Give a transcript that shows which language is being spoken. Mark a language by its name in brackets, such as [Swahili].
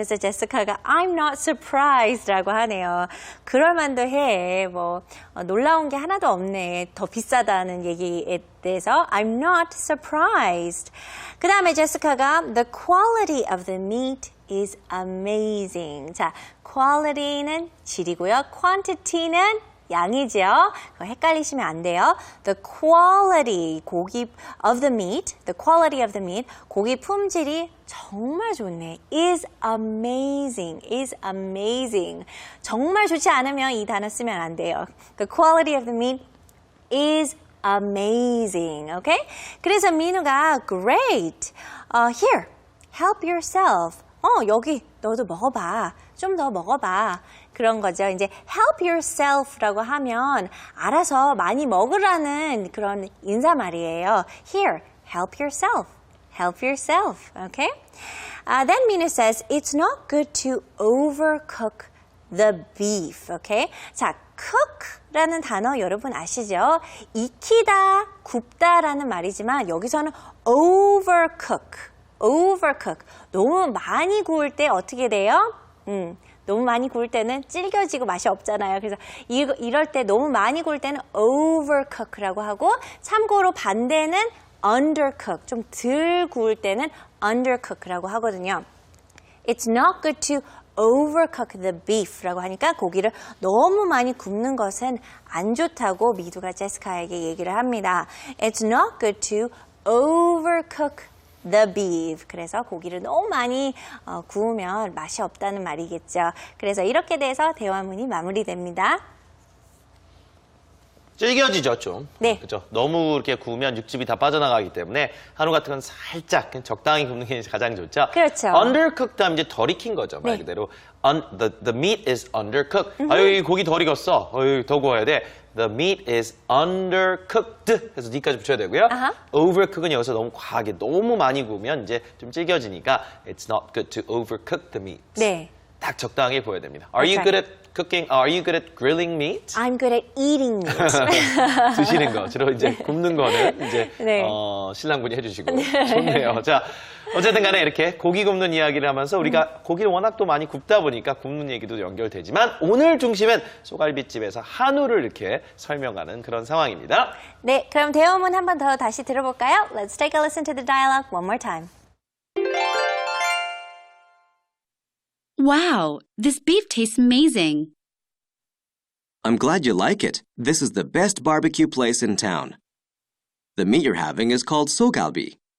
[Korean] 그래서 제스카가 [English] I'm not surprised [Korean] 라고 하네요. 그럴 만도 해. 놀라운 게 하나도 없네. 더 비싸다는 얘기에 대해서 [English] I'm not surprised. [Korean] 그 다음에 제스카가 [English] The quality of the meat is amazing. [Korean] 자, quality는 질이고요. quantity는 양이죠. 그거 헷갈리시면 안 돼요. [English] The quality, [Korean] 고기 [English] of the meat, the quality of the meat, [Korean] 고기 품질이 정말 좋네. [English] is amazing, is amazing. [Korean] 정말 좋지 않으면 이 단어 쓰면 안 돼요. [English] The quality of the meat is amazing. Okay? [Korean] 그래서 민우가 great. [English] Here, help yourself. [Korean] 여기 너도 먹어봐. 좀 더 먹어봐. 그런 거죠. 이제 help yourself라고 하면 알아서 많이 먹으라는 그런 인사말이에요. [English] Here, help yourself. Help yourself. Okay? Then Minoo says, it's not good to overcook the beef. Okay? [Korean] 자, cook라는 단어 여러분 아시죠? 익히다, 굽다라는 말이지만 여기서는 overcook. [English] overcook. [Korean] 너무 많이 구울 때 어떻게 돼요? 너무 많이 구울 때는 질겨지고 맛이 없잖아요. 그래서 이럴 때 너무 많이 구울 때는 overcook라고 하고 참고로 반대는 undercook. 좀 덜 구울 때는 undercook라고 하거든요. [English] It's not good to overcook the beef [Korean] 라고 하니까 고기를 너무 많이 굽는 것은 안 좋다고 미두가 제스카에게 얘기를 합니다. [English] It's not good to overcook the beef. [Korean] 그래서 고기를 너무 많이 구우면 맛이 없다는 말이겠죠. 그래서 이렇게 돼서 대화문이 마무리됩니다. 질겨지죠, 좀. 네. 그죠? 너무 이렇게 구우면 육즙이 다 빠져나가기 때문에 한우 같은 건 살짝 그냥 적당히 굽는 게 가장 좋죠. 그렇죠. undercooked 하면 이제 덜 익힌 거죠, 말 네. 그대로. [English] The meat is undercooked. [Korean] 아유, 고기 덜 익었어. 아유, 더 구워야 돼. [English] The meat is undercooked. [Korean] 해서 D까지 붙여야 되고요. 아하. overcook은 여기서 너무 과하게, 너무 많이 구우면 이제 좀 질겨지니까 [English] it's not good to overcook the meat. [Korean] 네. 딱 적당히 구워야 됩니다. [English] Are you That's good at cooking? Are you good at grilling meat? I'm good at eating meat. [Korean] 드시는 거, 주로 이제 굽는 거는 이제 네. 신랑분이 해주시고 좋네요. 자, 어쨌든 간에 이렇게 고기 굽는 이야기를 하면서 우리가 고기를 워낙 또 많이 굽다 보니까 굽는 얘기도 연결되지만 오늘 중심은 소갈비집에서 한우를 이렇게 설명하는 그런 상황입니다. 네, 그럼 대화문 한 번 더 다시 들어볼까요? [English] Let's take a listen to the dialogue one more time. Wow, this beef tastes amazing. I'm glad you like it. This is the best barbecue place in town. The meat you're having is called sogalbi.